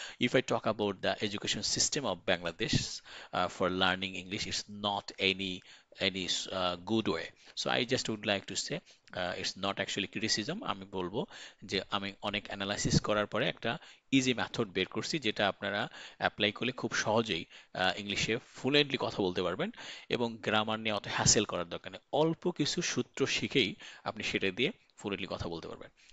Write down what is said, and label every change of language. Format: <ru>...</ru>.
<en>If I talk about the education system of Bangladesh for learning English, it's not any good way. So I just would like to say it's not actually criticism.</en> <bn>আমি বলবো যে আমি অনেক analysis করার পরে একটা easy method বের করছি, যেটা আপনারা অ্যাপ্লাই করলে খুব সহজেই ইংলিশে ফ্লুয়েন্টলি কথা বলতে পারবেন এবং গ্রামার নিয়ে অত হ্যাসেল করার দরকার নেই। অল্প কিছু সূত্র শিখেই আপনি সেটা দিয়ে ফ্লুয়েন্টলি কথা বলতে পারবেন।</bn>